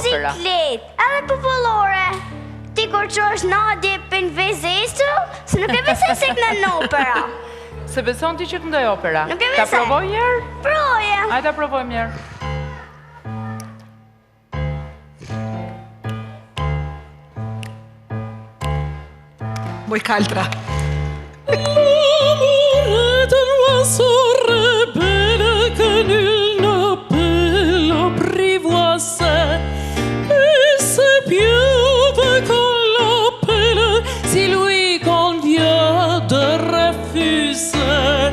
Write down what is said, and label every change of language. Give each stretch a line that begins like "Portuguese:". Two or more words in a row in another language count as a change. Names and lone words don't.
Albanian: Muzik lehtë, edhe popullore. Ti kur çosh Nadje Penvezestu, se nuk e besoj se këndon në opera. Se beson ti që këndoj opera? Nuk e Ta besoj. provoj njerë? Proje. Hajde ta provojmë njerë. Moj kaltra.
French: L'amour est un oiseau rebelle que nul ne peut l'apprivoiser. Et c'est bien qu'on l'appelle si lui convient de refuser.